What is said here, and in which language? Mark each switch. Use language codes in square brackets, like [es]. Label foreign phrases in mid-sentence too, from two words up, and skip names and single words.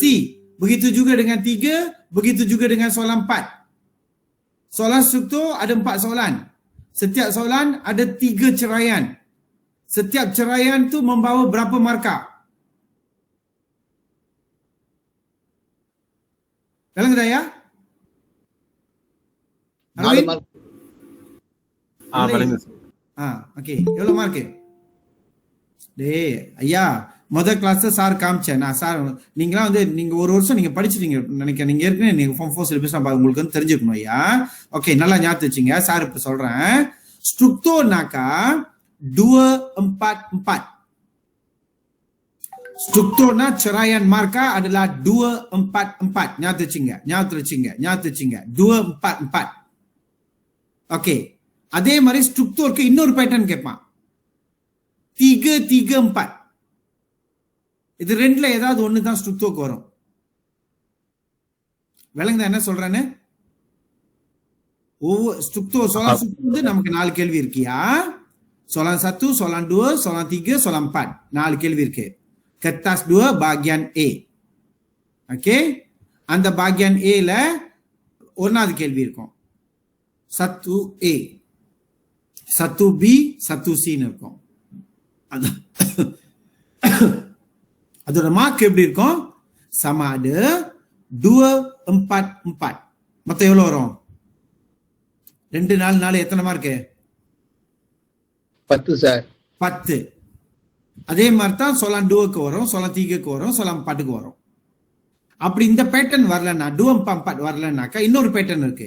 [ms] Begitu juga dengan 3, begitu juga dengan soalan 4. Soalan struktur ada 4 soalan. Setiap soalan ada 3 ceraian. Setiap ceraian tu membawa berapa markah? Dalam kedai ya? [ta] நாலு Arwin? மார்க் வழங்க சார். ஓகே எவ்வளோ மார்க்கு? ஐயா முதல் கிளாஸ் சார் காமிச்சேன் நான். சார் நீங்களாம் வந்து நீங்க ஒரு வருஷம் நீங்க படிச்சிட்டீங்க நினைக்கிறேன். நீங்க ஏற்கனவே நீங்க ஃபார்ம் 4 சிலபஸ் உங்களுக்கு வந்து தெரிஞ்சுக்கணும் ஐயா. ஓகே நல்லா ஞாபகம் வச்சுங்க. சார் இப்ப சொல்றேன். strukturனாக்கா 2, 4, 4. [ms] Strukturna ceraian markah adalah 2, 4, 4. [ta] ஞாபகம் வச்சுங்க. 2, 4, 4. ஓகே அதே மாதிரி ஸ்ட்ரக்சருக்கு இன்னொரு பேட்டர்ன் கேட்பான். 3, 3, 4. இது ரெண்டுல ஏதாவது ஒண்ணு தான் ஸ்ட்ரக்சருக்கு வரும். விளங்குதா என்ன சொல்றேன்னு? ஒவ்வொரு ஸ்ட்ரக்சர் soalan வந்து நமக்கு 4 கேள்வி இருக்கியா? [ms] soalan 1, soalan 2, soalan 3, soalan 4. [ta] 4 கேள்வி இருக்கு. [ms] Kertas 2 bahagian A. [ta] Okey. அந்த [ms] bahagian A [ta] ல ஒன்னாவது கேள்வி இருக்கும். 1A, 1B, 1C ன்னு இருக்கும். அதோட மார்க் எப்படி இருக்கும்? [ms] sama ada 2, 4, 4. [ta] மொத்தம் எவ்வளவு வரும்? 2, 4, 4 எத்தனை மார்க்கு? 10 சார். 10. அதே மாதிரி தான் soalan 2க்கு வரும், soalan 3க்கு வரும், soalan 4க்கு வரும். அப்படி இந்த பேட்டர்ன் வரலன்னா 2, 4, 4 வரலன்னாக்கா இன்னொரு பேட்டர்ன் இருக்கு.